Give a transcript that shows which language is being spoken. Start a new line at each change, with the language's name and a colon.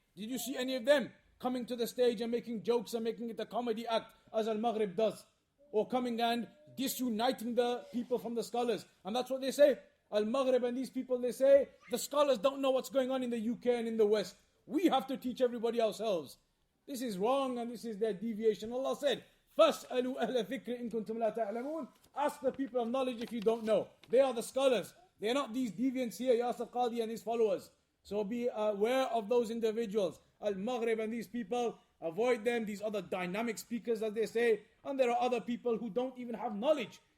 English: Did you see any of them coming to the stage and making jokes and making it a comedy act as Al-Maghrib does? Or coming and disuniting the people from the scholars? And that's what they say. Al-Maghrib and these people, they say, the scholars don't know what's going on in the UK and in the West. We have to teach everybody ourselves. This is wrong and this is their deviation.
Arabic: Allah said, فَاسْأَلُوا أَهْلَ ذِكْرِ إِن كُنْتُمْ لَا تَعْلَمُونَ.
English: Ask the people of knowledge if you don't know. They are the scholars. They are not these deviants here, Yasir Qadi and his followers. So be aware of those individuals. Al-Maghrib and these people, avoid them. These other dynamic speakers, as they say. And there are other people who don't even have knowledge.